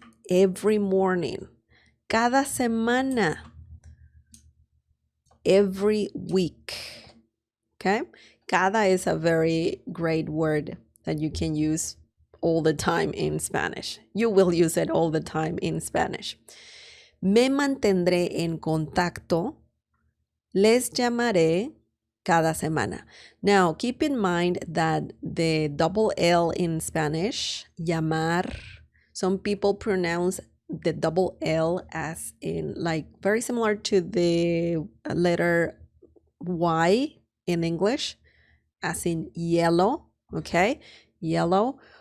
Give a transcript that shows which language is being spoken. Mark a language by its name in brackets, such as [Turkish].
[English] Every morning. [Spanish] Cada semana. [English] Every week. Okay? Cada is a very great word that you can use all the time in Spanish. You will use it all the time in Spanish. [Spanish] Me mantendré en contacto. Les llamaré cada semana. [English] Now, keep in mind that the double L in Spanish, llamar, some people pronounce the double L as in like very similar to the letter Y in English, as in yellow, okay? Yellow.